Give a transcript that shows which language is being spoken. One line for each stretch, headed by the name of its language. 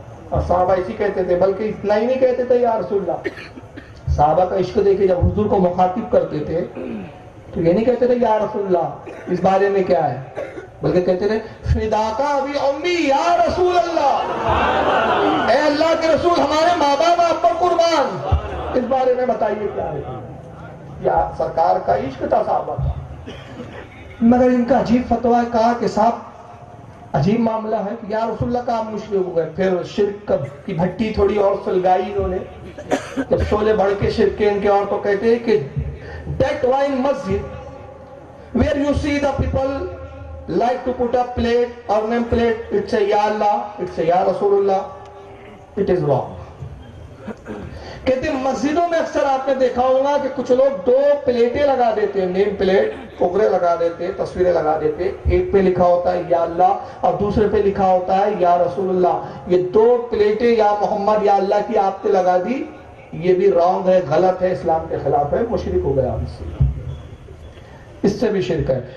Urdu: اور صحابہ اسی کہتے تھے، بلکہ اتنا ہی نہیں کہتے تھے یا رسول اللہ. صحابہ کا عشق دیکھے جب حضور کو مخاطب کرتے تھے تو یہ نہیں کہتے تھے یا رسول اللہ اس بارے میں کیا ہے، بلکہ کہتے تھے
Arabic: فداکا ابی امی یا رسول اللہ،
Urdu: اے اللہ کے رسول ہمارے ماں باپ آپ پر قربان، اس بارے میں بتائیے کیا ہے. یا سرکار کا عشق تھا صحابہ کا. مگر ان کا عجیب فتویٰ کہا کہ صاحب عجیب معاملہ ہے کہ یا رسول اللہ کا آپ مشرک ہو گئے. پھر شرک کی بھٹی تھوڑی اور سلگائی انہوں نے، جب شعلے بڑھ کے شرک کے ان کے، اور تو کہتے ہیں کہ
English: that wine masjid where you see the people like to put a plate or name plate, it's a ya Allah, it's a ya Rasulullah, it is wrong.
Urdu: کہتے ہیں مسجدوں میں اکثر آپ نے دیکھا ہوگا کہ کچھ لوگ دو پلیٹیں لگا دیتے ہیں، نیم پلیٹ، پگڑے لگا دیتے، تصویریں لگا دیتے. ایک پہ لکھا ہوتا ہے یا اللہ اور دوسرے پہ لکھا ہوتا ہے یا رسول اللہ. یہ دو پلیٹیں یا محمد یا اللہ کی آپ نے لگا دی، یہ بھی رانگ ہے، غلط ہے، اسلام کے خلاف ہے، مشرک ہو گیا. اس سے بھی شرک ہے.